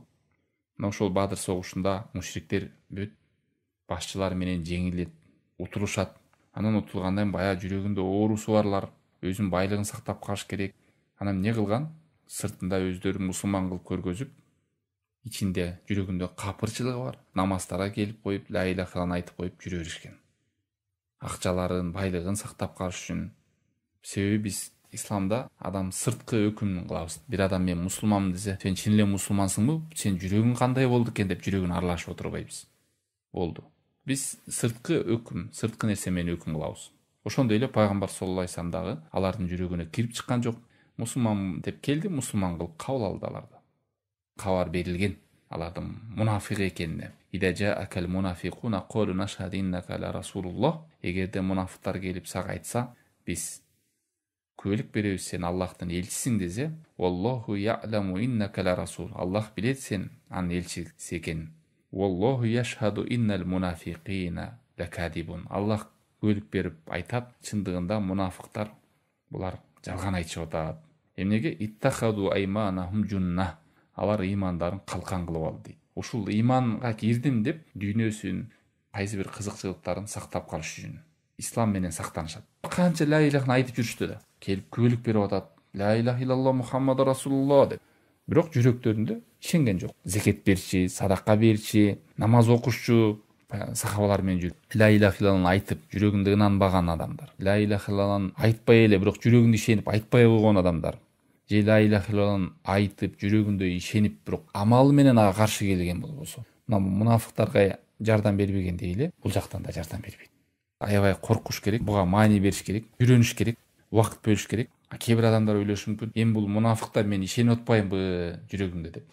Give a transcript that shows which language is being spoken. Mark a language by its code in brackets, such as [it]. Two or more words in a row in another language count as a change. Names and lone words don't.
[ky] Ошол Бадыр согушунда мушриктер бүт башчылар менен жеңилет, утулушат. Анан утулгандан баягы жүрөгүндө оорусу барлар өзүнүн байлыгын сактап калыш керек. Анан эмне кылган? Сыртында өздөрүн мусулман кылып көргөзүп, ичинде жүрөгүндө капырчылыгы бар. Намаздарга келип коюп, [ar] لا إله إلا الله [ky] айтып коюп жүрө беришкен. Акчаларын, байлыгын сактап калыш үчүн. Себеби биз исламда адам сырткы өкүмүн кылабыз. Бир адам мен мусулманмын десе, сен чын эле мусулмансыңбы? Сен жүрөгүң кандай болду экен деп жүрөгүн аралашып отурбайбыз. Болду. Биз сырткы өкүм, сырткы нерсе менен өкүм кылабыз. Ошондой эле пайгамбар [ar] صلى الله عليه وسلم [ky] дагы алардын жүрөгүнө кирип чыккан жок. Мусулман деп келди, мусулман кылып кабыл алды аларды. Кабар берилген алардын мунафик экенине. [ar] إذا جاءك المنافقون قالوا نشهد إنك لرسول الله. [ky] Эгерде мунафиктар келип сага айтса, биз куәлик беребиз сен Аллахтын элчисиң десе, [ar] والله يعلم إنك لرسول. [ky] Аллах билет сен анын элчиси экенин. [ar] والله يشهد إن المنافقين لكاذبون. [ky] Аллах куәлик берип айтат, чындыгында мунафиктар булар жалган айтышып атат. Эмнеге? [ar] اتخذوا أيمانهم جنة. [ky] Алар имандарын калкан кылып алды дейт. Ушул иманга кирдим деп дүйнөсүн, кайсы бир кызыкчылыктарын сактап калыш үчүн ислам менен сактанышат. Канча [ar] لا إله [ky] айтып жүрүштү да, келип күбөлүк берип атат. [ar] لا إله إلا الله محمد رسول الله деп. [ky] Бирок жүрөктөрүндө ишенген жок. Зекет берчи, садака берчи, намаз окушчу сахабалар менен жүрүп, [ar] لا إله إلا الله [ky] айтып жүрөгүндө ынанбаган адамдар. [ar] لا إله إلا الله [ky] айтпай эле, бирок жүрөгүндө ишенип айтпай койгон адамдар. Же [ar] لا إله إلا الله [ky] айтып жүрөгүндө ишенип, бирок амалы менен ага каршы келген болбосо, мына мунафыктарга жардам бербеген дейле, бул жактан да жардам бербейт. Аябай коркуш керек, буга маани бериш керек, үйрөнүш керек, убакыт бөлүш керек. Кээ бир адамдар ойлошу мүмкүн, эми бул мунафыктар мен ишенип атпаймынбы жүрөгүмдө деп.